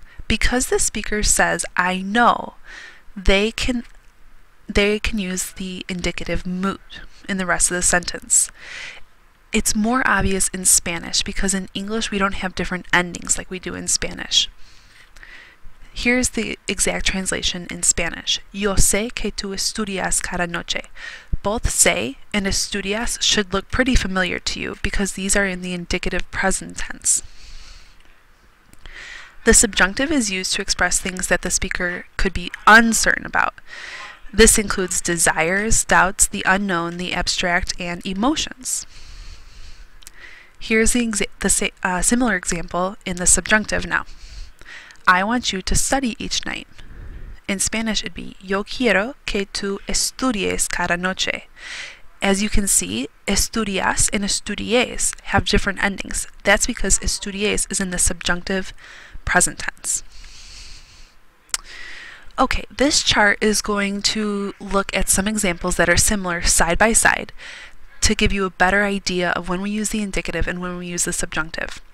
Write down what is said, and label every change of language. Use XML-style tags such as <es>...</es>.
<en>Because the speaker says, I know, they can use the indicative mood in the rest of the sentence. It's more obvious in Spanish because in English we don't have different endings like we do in Spanish. Here's the exact translation in Spanish.</en> <es>Yo sé que tú estudias cada noche.</es> <en>Both sé and estudias should look pretty familiar to you because these are in the indicative present tense. The subjunctive is used to express things that the speaker could be uncertain about. This includes desires, doubts, the unknown, the abstract, and emotions. Here's the similar example in the subjunctive now. I want you to study each night. In Spanish it'd be</en> <es>Yo quiero que tú estudies cada noche.</es> <en>As you can see, estudias and estudies have different endings. That's because estudies is in the subjunctive present tense. Okay, this chart is going to look at some examples that are similar side by side to give you a better idea of when we use the indicative and when we use the subjunctive.</en>